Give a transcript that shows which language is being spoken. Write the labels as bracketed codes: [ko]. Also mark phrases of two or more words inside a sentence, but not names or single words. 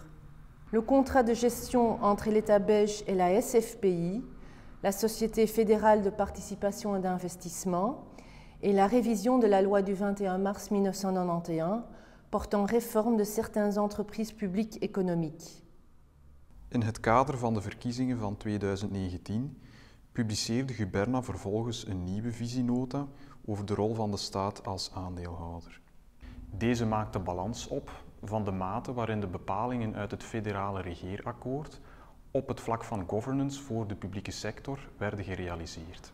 [fr] Le contrat de gestion entre l'État belge et la SFPI, la Société fédérale de participation et d'investissement, et la révision de la loi du 21 mars 1991 portant réforme de certaines entreprises publiques économiques. [nl] In het kader van de verkiezingen van 2019 publiceerde Gouberna vervolgens een nieuwe visienota over de rol van de staat als aandeelhouder. Deze maakt de balans op van de mate waarin de bepalingen uit het federale regeerakkoord op het vlak van governance voor de publieke sector werden gerealiseerd.